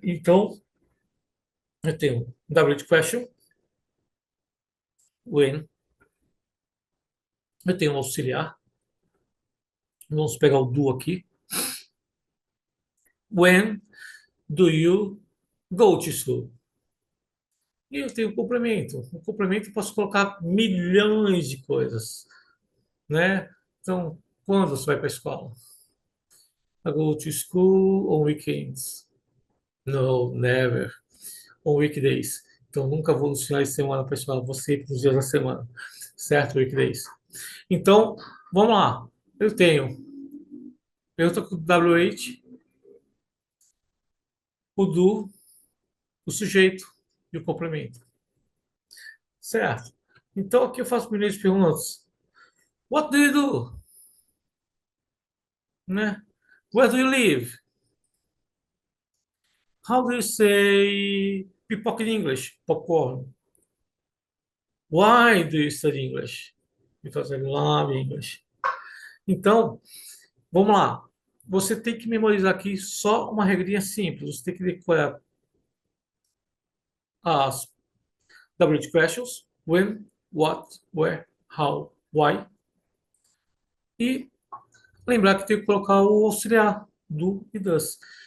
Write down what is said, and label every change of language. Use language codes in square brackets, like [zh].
[pt] Então, eu tenho WH question, when, eu tenho um auxiliar, vamos pegar o do aqui, [en] when do you go to school? [pt] E eu tenho o complemento. O complemento eu posso colocar milhões de coisas, né? Então, quando você vai para a escola? [en] I go to school on weekends. No, never. On weekdays. [pt] Então, nunca vou nos finais de semana para a escola, vou sempre nos dias da semana. Certo? Weekdays. Então, vamos lá. Eu estou com o WH, o do, o sujeito e o complemento. Certo? Então, aqui eu faço milhões de perguntas. [en] What do you do? Né? Where do you live? How do you say pipoca in English? Popcorn. Why do you study English? Because I love English. [pt] Então, vamos lá. Você tem que memorizar aqui só uma regrinha simples. Você tem que decorar as WH questions, when, what, where, how, why. E lembrar que tem que colocar o auxiliar, do e does.